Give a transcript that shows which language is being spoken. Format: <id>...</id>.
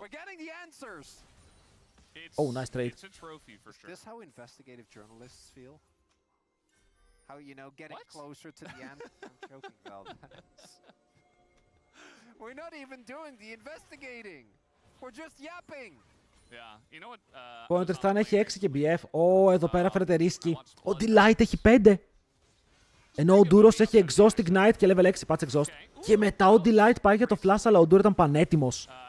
<en>We're getting the answers. Oh, nice trade. It's a trophy for sure. Is this how investigative journalists feel? How, you know, getting closer to the answer? I'm joking about that. We're not even doing the investigating. We're just yapping. Yeah, you know what?</en> <el>Ο Tristana έχει 6 και BF. Ω, εδώ πέρα φαίνεται ρίσκι. Ο Delight έχει 5. Ενώ ο Duros έχει Exhaust Ignite και level 6 patch Exhaust. Και μετά ο Delight πάει για το flash, αλλά ο Duro ήταν πανέτοιμος.</el>